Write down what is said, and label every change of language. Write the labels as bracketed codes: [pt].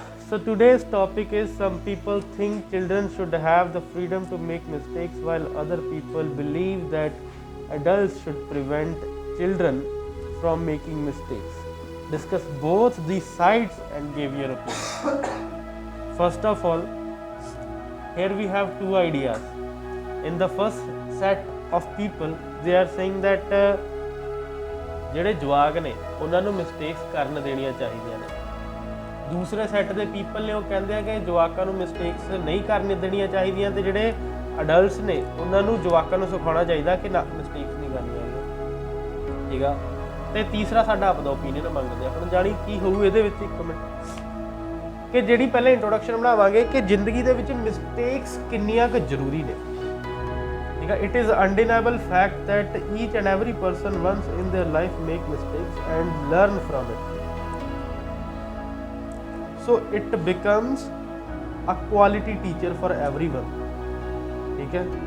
[en] So today's topic is some people think children should have the freedom to make mistakes while other people believe that adults should prevent children from making mistakes. Discuss both these sides and give your opinion. First of all, here we have two ideas. In the first set of people, they are saying that [pa] ਜਿਹੜੇ ਜਵਾਕ ਨੇ ਉਹਨਾਂ ਨੂੰ mistakes ਕਰਨ ਦੇਣੀਆਂ ਚਾਹੀਦੀਆਂ ਨੇ। ਦੂਸਰੇ ਸੈੱਟ ਦੇ ਪੀਪਲ ਨੇ ਉਹ ਕਹਿੰਦੇ ਆ ਕਿ ਜਵਾਕਾਂ ਨੂੰ ਮਿਸਟੇਕਸ ਨਹੀਂ ਕਰਨ ਦੇਣੀਆਂ ਚਾਹੀਦੀਆਂ ਤੇ ਜਿਹੜੇ ਅਡਲਟਸ ਨੇ ਉਹਨਾਂ ਨੂੰ ਜਵਾਕਾਂ ਨੂੰ ਸਿਖਾਉਣਾ ਚਾਹੀਦਾ ਕਿ ਨਾ ਮਿਸਟੇਕਸ ਨਹੀਂ ਕਰਨੀਆਂ। ਠੀਕ ਆ। ਤੇ ਤੀਸਰਾ ਸਾਡਾ ਆਪਦਾ ਓਪੀਨੀਅਨ ਮੰਗਦੇ ਆ। ਹੁਣ ਜਾਣੀ ਕੀ ਹੋਊ ਇਹਦੇ ਵਿੱਚ ਇੱਕ ਮਿੰਟ ਕਿ ਜਿਹੜੀ ਪਹਿਲੇ ਇੰਟਰੋਡਕਸ਼ਨ ਬਣਾਵਾਂਗੇ ਕਿ ਜ਼ਿੰਦਗੀ ਦੇ ਵਿੱਚ ਮਿਸਟੇਕਸ ਕਿੰਨੀਆਂ ਕੁ ਜ਼ਰੂਰੀ ਨੇ। ਠੀਕ ਹੈ। [en] It is undeniable fact that each and every person once in their life make mistakes and learn from it. So it becomes a quality teacher for everyone. [pa] ਠੀਕ ਹੈ।